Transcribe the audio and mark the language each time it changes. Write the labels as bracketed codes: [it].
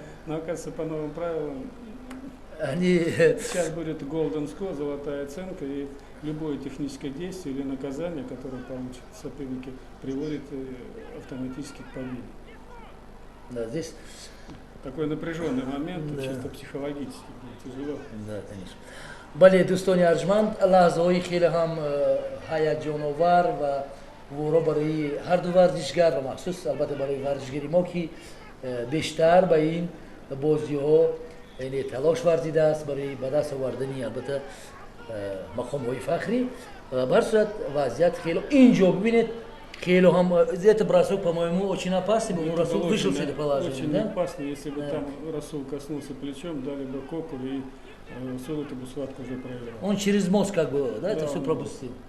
[ru] Но оказывается, по новым правилам, сейчас будет Golden Score, золотая оценка, и любое техническое действие или наказание, которое получат соперники, приводит автоматически к победе. Да, здесь такой напряженный момент, чисто психологически, тяжело. Да, конечно. [fa] بله دوستان ارجمند لحظه های خیلی هم هیجان آور و ورا برای هر دو ورزشگر و مخصوص البته برای ورزشگری ما که بیشتر به این بازی ها یعنی تلاش ورزیده است برای به دست آوردن البته مقام های فخری. به هر صورت وضعیت خیلی اینجا ببینید خیلی هم [ru] это бросок, по-моему, очень опасный был, но Расул вышел с этой положения, очень да? опасно, если бы там Расул коснулся плечом, дали бы коку, и Расул эту бы схватку уже проиграл. Он через мост как бы, да, это все он пропустил.